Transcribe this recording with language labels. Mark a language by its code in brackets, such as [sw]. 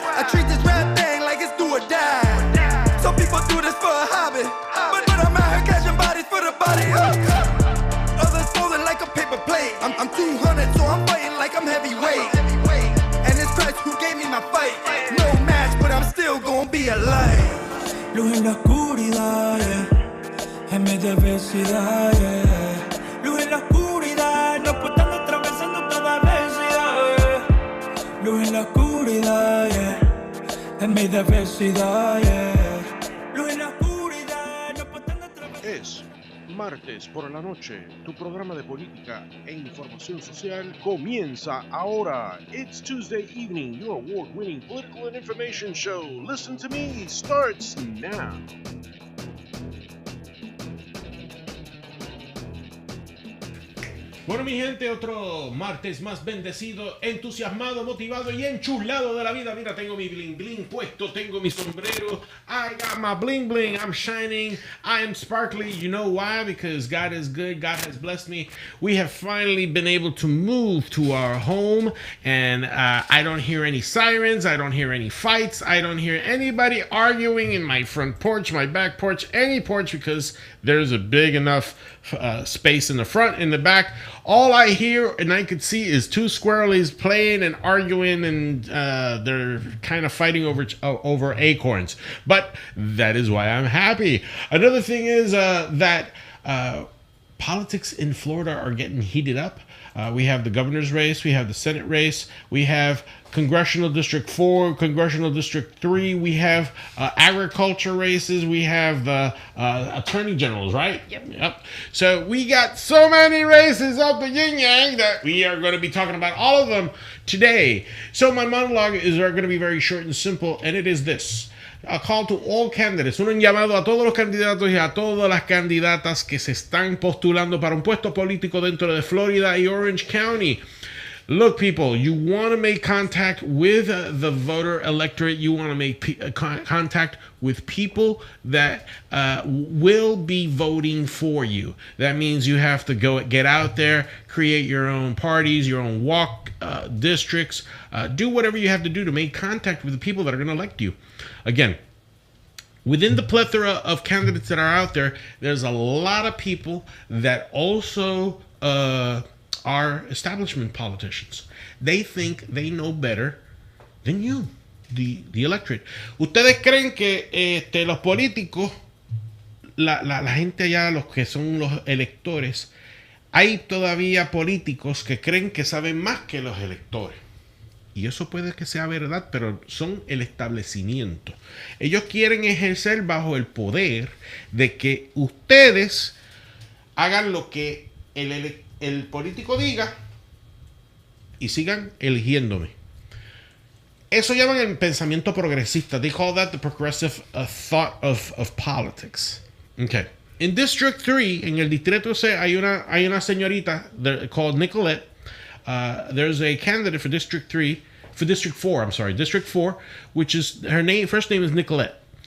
[en] I treat this rap thing like it's do or die. Some people do this for a hobby, but I'm out here catching bodies for the body. Others folding like a paper plate. I'm 200, so I'm fighting like I'm heavyweight. And it's Christ who gave me my fight. No match, but I'm still gonna be alive. [es] Luz en la oscuridad, yeah. En medio de adversidad, yeah. Luz en la oscuridad, nos portando atravesando toda adversidad, yeah. Luz en la oscuridad, yeah. En medio de adversidad, yeah. Luz en la oscuridad, nos portando atravesando. Es martes por la noche. Tu programa de política e información social comienza ahora. [en] It's Tuesday evening. Your award-winning political and information show, Listen to Me, starts now. [es] Bueno, mi gente, otro martes más bendecido, entusiasmado, motivado y enchulado de la vida. Mira, tengo mi bling bling puesto, tengo mi sombrero. [en] I got my bling bling, I'm shining, I am sparkly. You know why? Because God is good, God has blessed me. We have finally been able to move to our home, and I don't hear any sirens, I don't hear any fights, I don't hear anybody arguing in my front porch, my back porch, any porch, because there's a big enough space in the front, in the back. All I hear and I could see is two squirrelies playing and arguing, and they're kind of fighting over acorns. But that is why I'm happy. Another thing is that politics in Florida are getting heated up. We have the governor's race, we have the Senate race, we have Congressional District 4, Congressional District 3, we have agriculture races, we have attorney generals, right? Yep. So we got so many races up the yin-yang that we are going to be talking about all of them today. So my monologue is going to be very short and simple, and it is this. A call to all candidates, [es] un llamado a todos los candidatos y a todas las candidatas que se están postulando para un puesto político dentro de Florida y Orange County. [en] Look, people, you want to make contact with the voter electorate. You want to make contact with people that will be voting for you. That means you have to get out there, create your own parties, your own walk districts, do whatever you have to do to make contact with the people that are going to elect you. Again, within the plethora of candidates that are out there, there's a lot of people that also are establishment politicians. They think they know better than you, the electorate. [es] ¿Ustedes creen que los políticos, la gente allá, los que son los electores, hay todavía políticos que creen que saben más que los electores? Y eso puede que sea verdad, pero son el establecimiento. Ellos quieren ejercer bajo el poder de que ustedes hagan lo que el político diga y sigan eligiéndome. Eso llaman el pensamiento progresista. [en] They call that the progressive thought of politics. Okay. In District 3, [es] en el Distrito C, hay una señorita [en] called Nicolette. There's a candidate for District 4, which is her first name is Nicolette.